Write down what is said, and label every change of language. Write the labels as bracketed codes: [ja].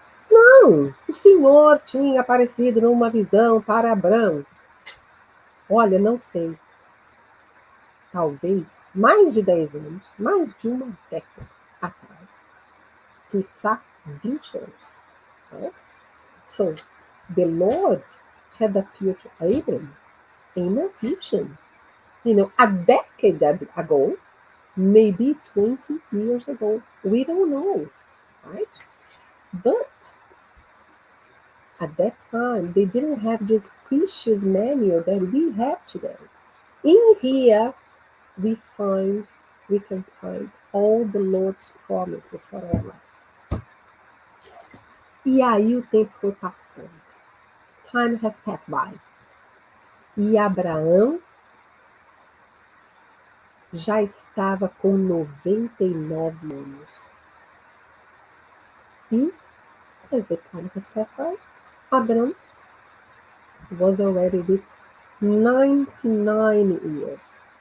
[pt] Não, o Senhor tinha aparecido numa visão para Abraão. Olha, não sei. Talvez mais de 10 anos, mais de uma década atrás. Quiçá 20 anos. Right? [en] So, the Lord had appeared to Abram in a vision. A decade ago, maybe 20 years ago. We don't know, right? But at that time, they didn't have this precious manual that we have today. In here, we can find all the Lord's promises for our life. [pt] E aí o tempo foi passando. [en] Time has passed by. [pt] E Abraão já estava com 99 anos. E [en] as the time has passed by, Abraham was already with 99 years.